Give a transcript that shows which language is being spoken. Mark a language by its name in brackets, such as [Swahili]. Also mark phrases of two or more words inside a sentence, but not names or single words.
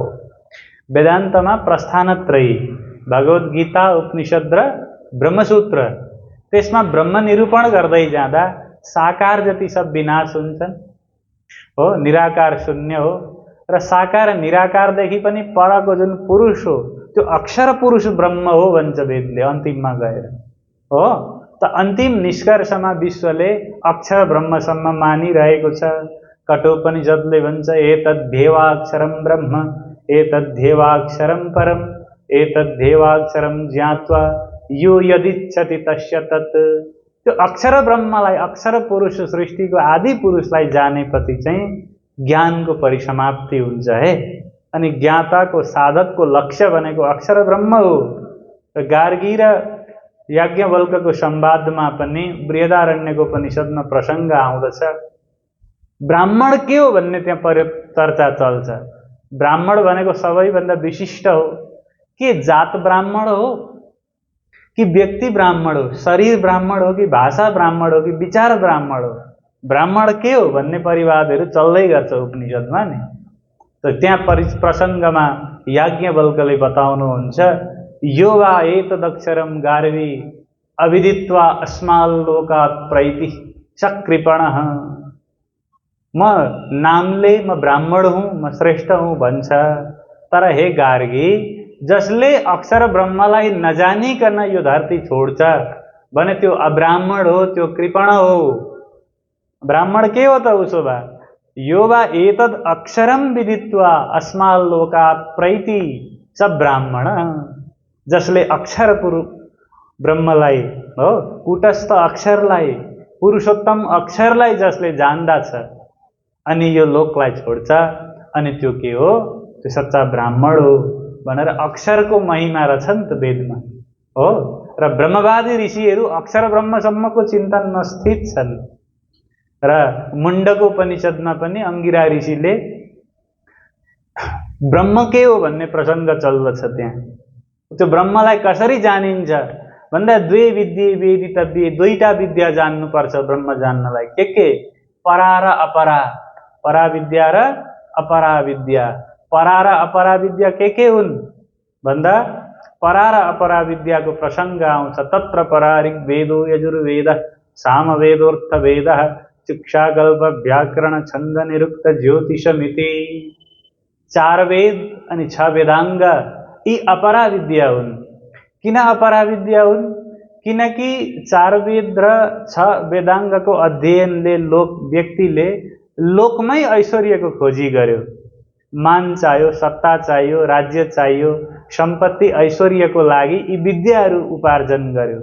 [Nepali] वेदान्तमा प्रस्थानत्रयी, भगवद् गीता, उपनिषद र ब्रह्मसूत्र, त्यसमा ब्रह्म निरूपण गर्दै जाँदा साकार जति सब विनाश हुन्छन् हो, निराकार शून्य हो। र साकार निराकारदेखि पनि परको जुन पुरुष हो त्यो अक्षर पुरुष ब्रह्म हो भन्छ वेदले अन्तिममा गएर हो। त अन्तिम निष्कर्षमा विश्वले अक्षर ब्रह्मसम्म मानिरहेको छ। कठोपनिषदले भन्छ [Sanskrit] एतद्धेवाक्षरं ब्रह्म एतद्धेवाक्षरं परम एतद्धेवाक्षरं ज्ञात्वा यो यदिच्छति तस्य तत्। [Nepali] त्यो अक्षर ब्रह्मलाई, अक्षर पुरुष, सृष्टिको आदि पुरुषलाई जानेपछि चाहिँ ज्ञानको परिसमाप्ति हुन्छ है। अनि ज्ञाताको, साधकको लक्ष्य भनेको अक्षर ब्रह्म हो। र गार्गी र याज्ञवल्क्यको संवादमा पनि बृहदारण्यको उपनिषदमा प्रसङ्ग आउँदछ। ब्राह्मण के हो भन्ने त्यहाँ चर्चा चल्छ। ब्राह्मण भनेको सबैभन्दा विशिष्ट हो। के जात ब्राह्मण हो कि व्यक्ति ब्राह्मण हो, शरीर ब्राह्मण हो कि भाषा ब्राह्मण हो कि विचार ब्राह्मण हो? ब्राह्मण के हो भन्ने परिवादहरू चल्दै गर्छ उपनिषदमा नि। त त्यहाँ प्रसङ्गमा याज्ञवल्क्यले बताउनुहुन्छ [Sanskrit] यो वा एतदक्षरं गार्वी अविदित्वा अस्माल्लोकात् प्रैति सकृपणः। [Nepali] म नामले म ब्राह्मण हुँ, म श्रेष्ठ हुँ भन्छ। तर हे गार्गी, जसले अक्षर ब्रह्मलाई नजानिकन यो धरती छोड्छ भने त्यो अब्राह्मण हो, त्यो कृपण हो। ब्राह्मण के हो त उसो भए? [Sanskrit] यो वा एतद अक्षरम विदित्वा अस्माल्लोकात् प्रैति सब ब्राह्मण। [Nepali] जसले अक्षर ब्रह्मलाई हो, कुटस्थ अक्षरलाई, पुरुषोत्तम अक्षरलाई जसले जान्दछ अनि यो लोकलाई छोड्छ, अनि त्यो के हो? त्यो सच्चा ब्राह्मण हो भनेर अक्षरको महिमा रहेछ नि त वेदमा हो। र ब्रह्मवादी ऋषिहरू अक्षर ब्रह्मसम्मको चिन्तनमा स्थित छन्। र मुण्डको उपनिषदमा पनि अंगिरा ऋषिले ब्रह्म के हो भन्ने प्रसङ्ग चल्दछ त्यहाँ। त्यो ब्रह्मलाई कसरी जानिन्छ भन्दा [Sanskrit] द्वे विद्ये वेदितव्ये, [Nepali] दुईटा विद्या जान्नुपर्छ ब्रह्म जान्नलाई। के परा र अपरा, परा विद्या र अपरा विद्या। परा र अपरा विद्या के हुन् भन्दा परा र अपरा विद्याको प्रसङ्ग आउँछ। [Sanskrit] तत्र परा ऋग्वेदो यजुर्वेद सामवेदोऽर्थवेद शिक्षाकल्प व्याकरण छन्द निरुक्त ज्योतिषमिति। [Nepali] 4 वेद अनि 6 वेदाङ्ग यी अपरा विद्या हुन्। किन अपरा विद्या हुन्? किनकि 4 वेद र 6 वेदाङ्गको अध्ययनले व्यक्तिले लोकमै ऐश्वर्यको खोजी गर्यो। मान चाहियो, सत्ता चाहियो, राज्य चाहियो, सम्पत्ति ऐश्वर्यको लागि यी विद्याहरू उपार्जन गर्यो।